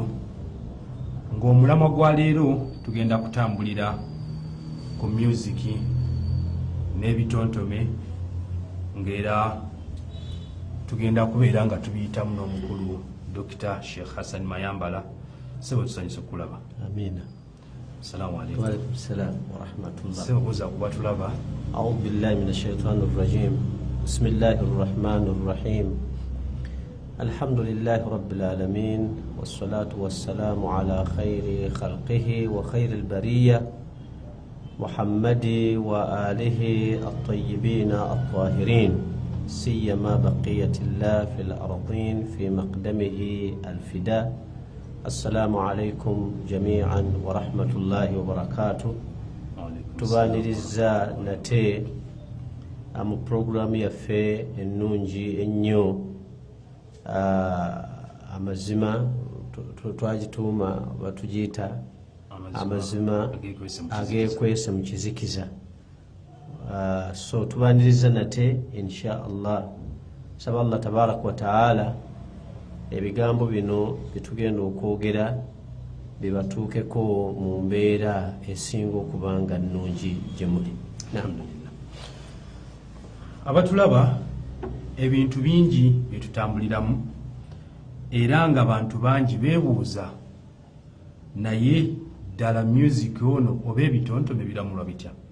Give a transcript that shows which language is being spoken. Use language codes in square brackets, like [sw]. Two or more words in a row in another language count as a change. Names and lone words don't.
[lg] Ng'omulamwa gwa leero tugenda kutambulira ku music n'ebitontome, ng'era tugenda kubeera nga tubiyitamu n'omukulu Dr. Sheikh Hassan Mayambala. Sebo tusanyusa okulaba. Amina. [ar] السلام عليكم. وعليكم السلام ورحمة الله. [lg] Sebo buza kuba tulaba. [ar] أعوذ بالله من الشيطان الرجيم. بسم الله الرحمن الرحيم. الحمد لله رب العالمين والصلاة والسلام على خير خلقه وخير البرية محمد وآله الطيبين الطاهرين سيما بقية الله في الأرض في مقدمه الفداء. السلام عليكم جميعا ورحمة الله وبركاته. [lg] Tubaniriza nate mu programu yaffe ennungi ennyo amazima twagituuma batugiyita amazima agekwese mu kizikiza. So tubaniriza nate [ar] إن شاء الله, [lg] saba [ar] الله تبارك وتعالى [lg] ebigambo bino bitugenda okwogera bibatuukeko mu mbeera esinga okubanga nnungi gye muli. Alhamdulillah. Abatulaba ebintu bingi byetutambuliramu era nga bantu bangi beebuuza naye ddala music ono oba ebitontome biramulwa bitya?